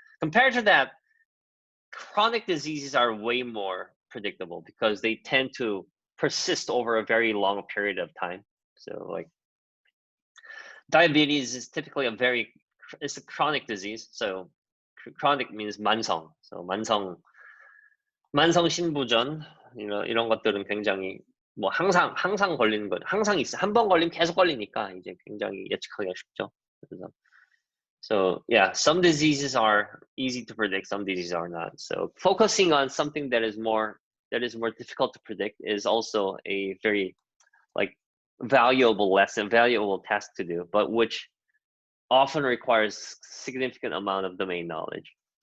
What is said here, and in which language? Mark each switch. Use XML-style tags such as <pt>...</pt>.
<en>Compared to that, chronic diseases are way more predictable because they tend to persist over a very long period of time. So like diabetes is typically it's a chronic disease. So chronic means 만성.</en> <ko>So 만성 신부전 이런 것들은 굉장히 뭐 항상 걸리는 거, 항상 있어. 한 번 걸리면 계속 걸리니까 이제 굉장히 예측하기가 쉽죠.</ko> <en>그래서 so yeah, some diseases are easy to predict, some diseases are not. So focusing on something that is more difficult to predict is also a very like valuable task to do, but which often requires significant amount of domain knowledge.</en>